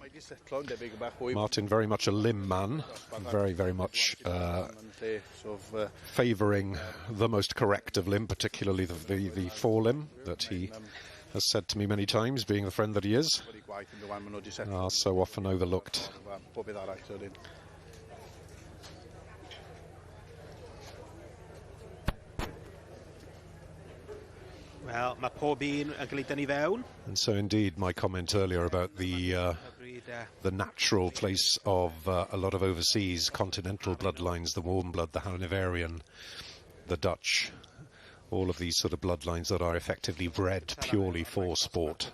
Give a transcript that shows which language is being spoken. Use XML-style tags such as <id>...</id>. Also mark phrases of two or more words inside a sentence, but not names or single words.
<en>Martin very much a limb man, very, very much favouring the most correct of limb, particularly the forelimb that he has said to me many times, being the friend that he is, are so often overlooked. Well,</en> <cy>mae pob un yn gleud ni fewn.</cy> <en>And so indeed, my comment earlier about the natural place of a lot of overseas continental bloodlines, the warm blood, the Hanoverian, the Dutch, all of these sort of bloodlines that are effectively bred purely for sport.</en>